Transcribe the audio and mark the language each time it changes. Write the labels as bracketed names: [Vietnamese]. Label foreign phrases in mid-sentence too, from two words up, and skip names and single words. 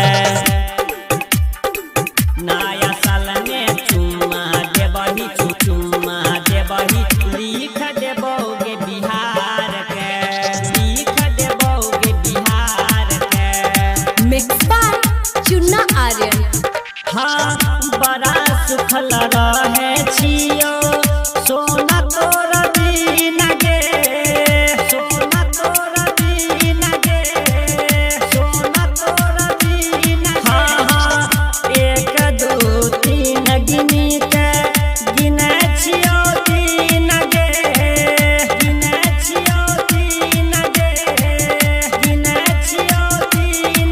[Angika] नया साल में चुम्मा देबही चुम्मा देबही लिख देबोगे बिहार के लिख देबोगे बिहार के। [English] Mix by Chunna Aryan. [Angika] हाँ बड़ा सुखल रहे छियो सोना तोर दिन गे सोना तोर दिन गे सोना तोर दिन। हाँ हाँ एक दो तीन गिनी के गिने छियो दिन गे गिने छियो दिन गे गिने छियो दिन।